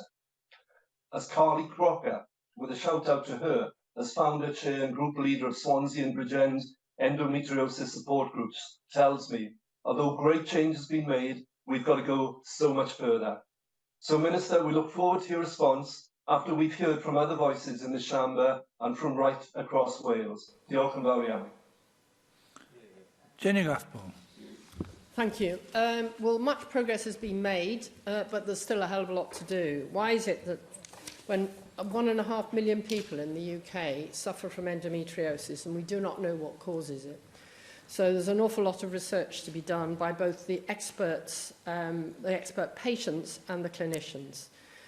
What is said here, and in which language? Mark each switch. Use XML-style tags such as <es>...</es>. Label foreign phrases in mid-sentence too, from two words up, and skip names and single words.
<en>As Carly Crocker, with a shout out to her, as founder, chair and group leader of Swansea and Bridgend endometriosis support groups, tells me, although great change has been made, we've got to go so much further. So Minister, we look forward to your response after we've heard from other voices in the chamber and from right across Wales.</en> <cy>Diolch yn fawr iawn.</cy> <en>Jenny Rathbone. Thank you. Well, much progress has been made, but there's still a hell of a lot to do. Why is it that when 1.5 million people in the UK suffer from endometriosis and we do not know what causes it? So there's an awful lot of research to be done by both the experts, the expert patients and the clinicians.</en>